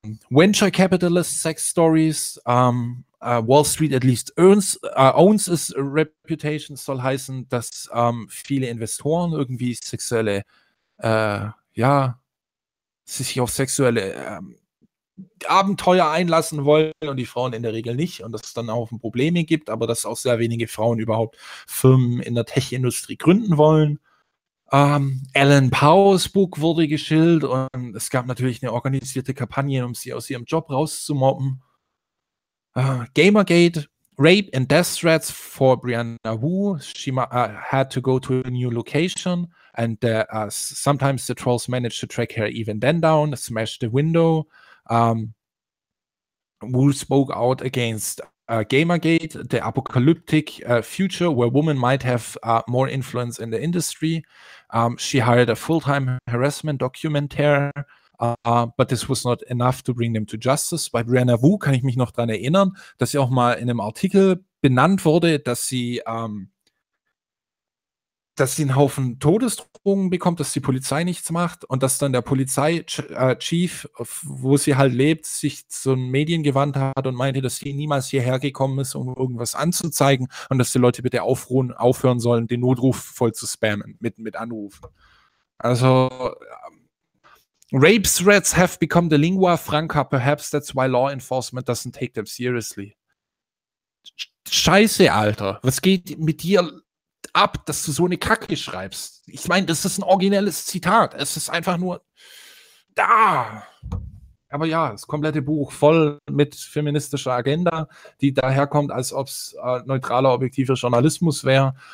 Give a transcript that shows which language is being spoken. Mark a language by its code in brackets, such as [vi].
[en] Venture Capitalist Sex Stories. Wall Street at least owns its reputation, [de] soll heißen, dass viele Investoren irgendwie sexuelle, sich auf sexuelle Abenteuer einlassen wollen und die Frauen in der Regel nicht und dass es dann auch Probleme gibt, aber dass auch sehr wenige Frauen überhaupt Firmen in der Tech-Industrie gründen wollen. Alan Powers Buch wurde geschillt und es gab natürlich eine organisierte Kampagne, um sie aus ihrem Job rauszumobben. [en] Gamergate, Rape and Death Threats for Brianna Wu. She had to go to a new location and sometimes the trolls managed to track her even then down, smash the window. Wu spoke out against Gamergate, the apocalyptic future where women might have more influence in the industry. She hired a full-time harassment documentaire, but this was not enough to bring them to justice. [de] Bei Brianna Wu kann ich mich noch daran erinnern, dass sie auch mal in einem Artikel benannt wurde, dass sie einen Haufen Todesdrohungen bekommt, dass die Polizei nichts macht und dass dann der Polizeichef, wo sie halt lebt, sich zu den Medien gewandt hat und meinte, dass sie niemals hierher gekommen ist, um irgendwas anzuzeigen und dass die Leute bitte aufhören sollen, den Notruf voll zu spammen mit Anrufen. [en] Also, Rape threats have become the lingua franca. Perhaps that's why law enforcement doesn't take them seriously. [de] Scheiße, Alter. Was geht mit dir ab, dass du so eine Kacke schreibst? Ich meine, das ist ein originelles Zitat. Es ist einfach nur da. Aber ja, das komplette Buch voll mit feministischer Agenda, die daherkommt, als ob es neutraler, objektiver Journalismus wäre.